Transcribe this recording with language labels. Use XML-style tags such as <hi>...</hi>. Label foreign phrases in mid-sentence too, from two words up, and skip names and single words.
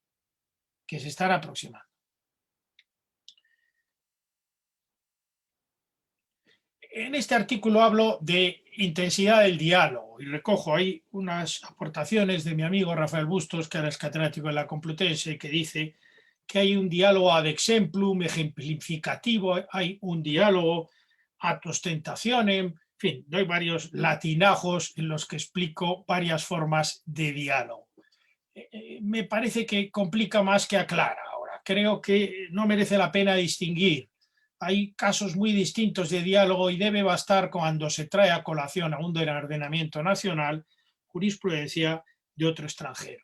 <es>En este artículo hablo de intensidad del diálogo y recojo ahí unas aportaciones de mi amigo Rafael Bustos, que ahora es catedrático de la Complutense, que dice que hay un diálogo</es> <la>ad exemplum,</la> <es>ejemplificativo, hay un diálogo</es> <la>ad ostentationem,</la> <es>en fin, doy varios latinajos en los que explico varias formas de diálogo. Me parece que complica más que aclara ahora. Creo que no merece la pena distinguir. Hay casos muy distintos de diálogo y debe bastar cuando se trae a colación a un ordenamiento nacional jurisprudencia de otro extranjero.</es>